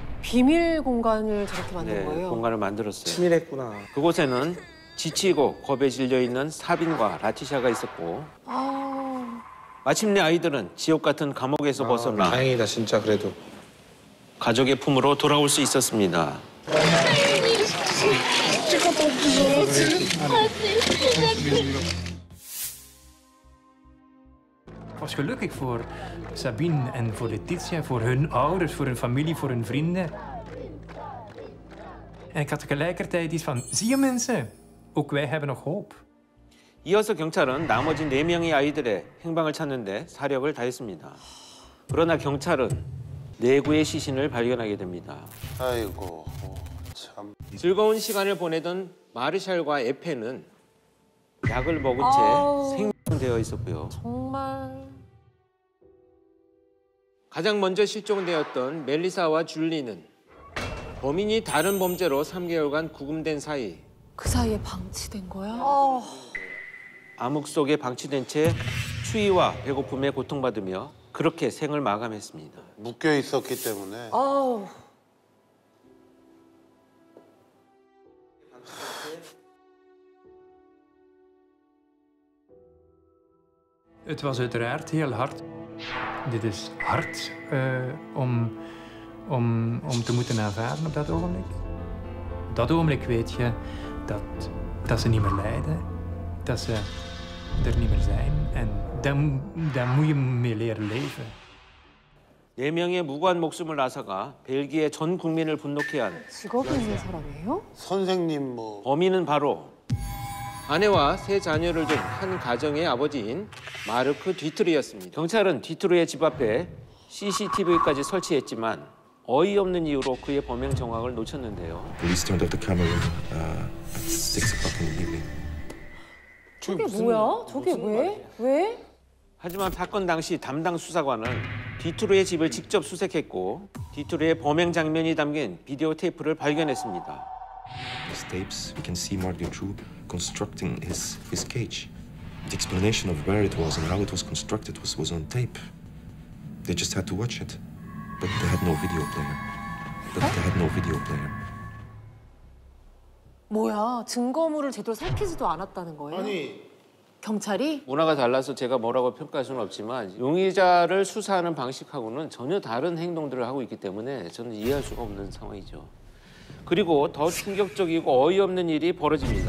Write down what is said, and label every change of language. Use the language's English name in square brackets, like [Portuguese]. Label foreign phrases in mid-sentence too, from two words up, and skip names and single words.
[Korean] 비밀 공간을 저렇게 만든 네, 거예요? 공간을 만들었어요. 치밀했구나. 그곳에는 지치고 겁에 질려 있는 사빈과 라티샤가 있었고 아, 마침내 아이들은 지옥 같은 감옥에서 벗어나 다행이다 진짜 그래도. 가족의 품으로 돌아올 수 있었습니다. [Dutch] Ik was gelukkig voor Sabine en voor Letitia, voor hun ouders, voor hun familie, voor hun vrienden. En ik had tegelijkertijd iets van, zie je mensen, ook wij hebben nog hoop. [Korean] 이어서 경찰은 나머지 4명의 아이들의 행방을 찾는데 사력을 다했습니다. 그러나 경찰은 내구의 시신을 발견하게 됩니다. 아이고 참. 즐거운 시간을 보내던 마르샬과 에페는 약을 먹은 아우. 채 생존되어 있었고요. 정말. 가장 먼저 실종되었던 멜리사와 줄리는 범인이 다른 범죄로 3개월간 구금된 사이 그 사이에 방치된 거야? 암흑 속에 방치된 채 추위와 배고픔에 고통받으며 그렇게 생을 마감했습니다. 묶여 있었기 때문에. 아우. [Dutch] Het was uiteraard heel hard. Dit is hard om te moeten aanvaarden op dat ogenblik. Op dat ogenblik weet je dat ze niet meer lijden, dat ze er niet meer zijn. En daar moet je mee leren leven. [Korean] 4명의 무고한 목숨을 앗아가 벨기에 전 국민을 분노케 한 직업이 있는 사람이에요? 선생님 뭐. 범인은 바로 아내와 3 자녀를 둔 한 가정의 아버지인 마르크 뒤트르였습니다. 경찰은 뒤트르의 집 앞에 CCTV까지 설치했지만 어이없는 이유로 그의 범행 정황을 놓쳤는데요. [English] Police turned off the camera at 6 o'clock in the evening. [Korean] 저게 뭐야? 저게 왜? 왜? 하지만 사건 당시 담당 수사관은 뒤트르의 집을 직접 수색했고 뒤트르의 범행 장면이 담긴 비디오 테이프를 발견했습니다. [English] These tapes, we can see Marc Dutroux constructing his cage. The explanation of where it was and how it was constructed was on tape. They just had to watch it. But they had no video player. [Korean] 뭐야? 증거물을 제대로 살피지도 않았다는 거예요? 아니 경찰이? 문화가 달라서 제가 뭐라고 평가할 수는 없지만 용의자를 수사하는 방식하고는 전혀 다른 행동들을 하고 있기 때문에 저는 이해할 수가 없는 상황이죠. 그리고 더 충격적이고 어이없는 일이 벌어집니다.